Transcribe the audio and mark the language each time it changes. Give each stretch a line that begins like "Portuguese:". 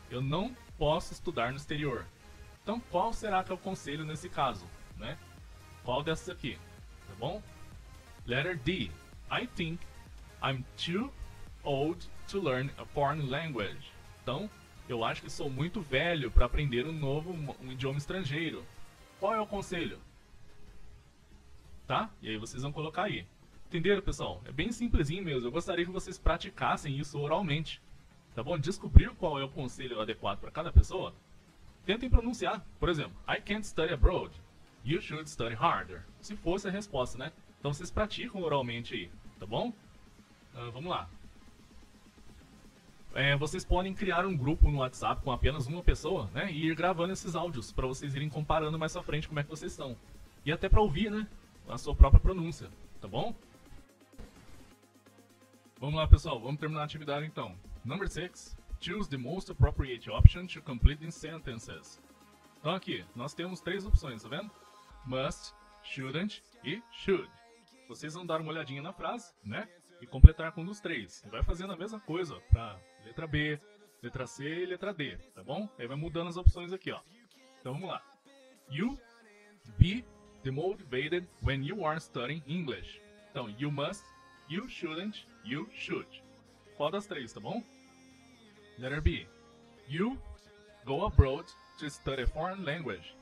Portuguese: Eu não posso estudar no exterior. Então, qual será que é o conselho nesse caso? Né? Qual dessas aqui? Tá bom?
English: Letter D. I think I'm too old to learn a foreign language.
Portuguese: Então, eu acho que sou muito velho para aprender um idioma estrangeiro. Qual é o conselho? Tá? E aí vocês vão colocar aí. Entenderam, pessoal? É bem simplesinho mesmo. Eu gostaria que vocês praticassem isso oralmente. Tá bom? Descobrir qual é o conselho adequado para cada pessoa. Tentem pronunciar. Por exemplo,
English: I can't study abroad. You should study harder.
Portuguese: Se fosse a resposta, né? Então vocês praticam oralmente aí. Tá bom? Vamos lá. Vocês podem criar um grupo no WhatsApp com apenas uma pessoa, né? E ir gravando esses áudios para vocês irem comparando mais à frente como é que vocês estão. E até para ouvir, né? A sua própria pronúncia. Tá bom? Vamos lá, pessoal. Vamos terminar a atividade então.
English: Number 6. Choose the most appropriate option to complete these sentences.
Portuguese: Então aqui, nós temos 3 opções, tá vendo? Must, shouldn't e should. Vocês vão dar uma olhadinha na frase, né? E completar com um dos 3. E vai fazendo a mesma coisa para letra B, letra C e letra D, tá bom? Aí vai mudando as opções aqui, ó. Então vamos lá.
English: You be demotivated when you are studying English. Então, you must, you shouldn't, you should.
Portuguese: Qual das 3, tá bom?
English: Letter B. You go abroad to study a foreign language.